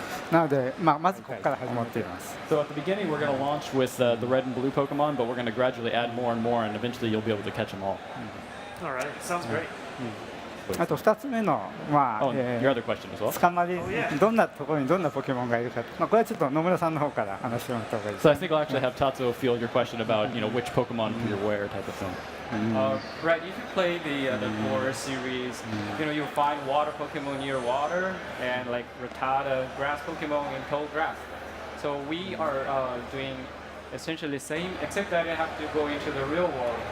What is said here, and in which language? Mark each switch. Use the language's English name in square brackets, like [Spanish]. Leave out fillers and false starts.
[Japanese] なので、まずここから始まっています。 [English] So at the beginning, we're going to launch with the Red and Blue Pokemon, but we're going to gradually add more and more, and eventually you'll be able to catch them all. All right, sounds great. [Japanese] あと2つ目の、まあ [English] your other question as well. [Japanese] 捕まり、どんなところにどんなポケモンがいるか、まあこれはちょっと野村さんの方から話してもらった方がいいです。 [English] So I think I'll actually have Tatsuo field your question about which Pokemon you're where type of thing. Right, if you play the core series, you'll find water Pokemon near water and like Rattata grass Pokemon in tall grass. So we are doing essentially the same, except that you have to go into the real world.